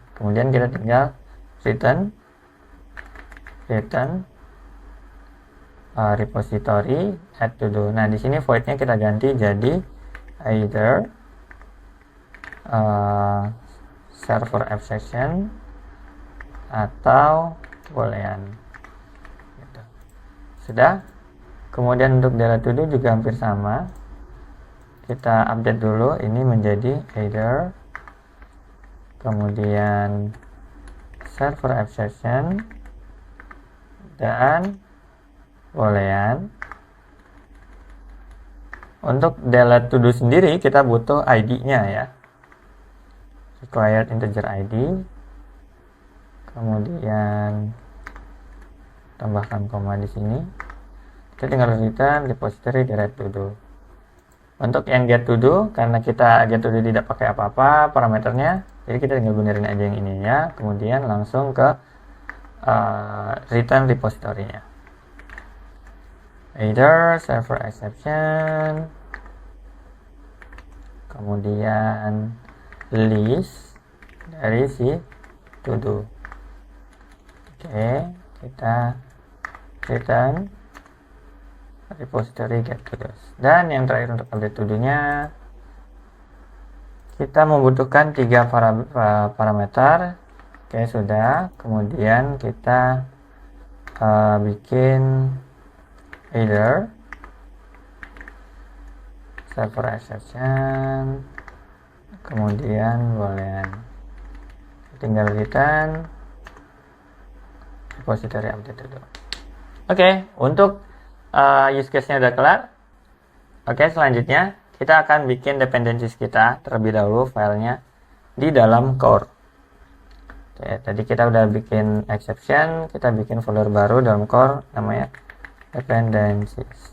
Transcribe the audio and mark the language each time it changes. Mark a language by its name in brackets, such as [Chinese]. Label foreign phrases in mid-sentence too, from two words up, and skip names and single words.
[Indonesian] Kemudian kita tinggal [English] return repository add to do. [Indonesian] Nah, di sini void-nya kita ganti jadi [English] either server abstraction [Indonesian] atau boolean. Gitu. Sudah. Kemudian untuk [English] delete to do [Indonesian] juga hampir sama. Kita update dulu ini menjadi either, kemudian [English] server abstraction [Indonesian] dan boolean. Untuk [English] delete to do [Indonesian] sendiri kita butuh ID-nya ya. [English] Required integer ID. [Indonesian] Kemudian tambahkan koma di sini. Kita tinggal [English] return repository delete to do. [Indonesian] Untuk yang [English] get to do, [Indonesian] karena kita [English] get to do [Indonesian] tidak pakai apa-apa parameternya, jadi kita tinggal benerin aja yang ininya, kemudian langsung ke return repository-nya. [English] Either server exception, [Indonesian] kemudian list dari si to do. Oke, kita [English] return repository get to do. [Indonesian] Dan yang terakhir untuk [English] update to do- [Indonesian] nya, kita membutuhkan 3 parameter. Oke, sudah. Kemudian kita bikin [English] either server exception, [Indonesian] kemudian boolean. Tinggal [English] return repository update to do. [Indonesian] Oke, untuk [English] use case- [Indonesian] nya udah kelar. Oke, selanjutnya kita akan bikin dependencies kita terlebih dahulu filenya di dalam core. Oke, tadi kita udah bikin exception, kita bikin folder baru dalam core namanya dependencies.